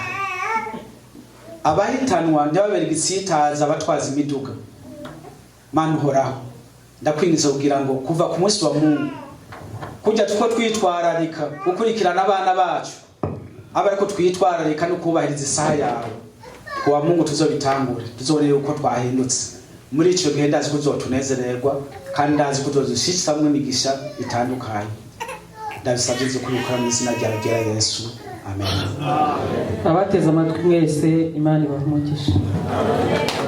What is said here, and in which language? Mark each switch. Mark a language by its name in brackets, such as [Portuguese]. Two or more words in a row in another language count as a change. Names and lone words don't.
[Rundi] Abahitanwa ndababera igisitaza abatwaza imiduga, Mana horaho ndakwingiza kugira ngo kuva ku munsi wa Mungu kujya tuko twitwararika gukurikirana abana bacu, aba ariko twitwararika no kubahiriza isaha yawe. Kuwa Mungu tuzobitangure, tuzobone uko twahindutse, muri icyo gihe ndazi ko uzotunezererwa kandi ndazi ko uzozishishamo imigisha itandukanye. Ndabisabye zo kubikora mu izina rya Yesu, amen. Abateze amatwi mwese Imana ibahe umugisha.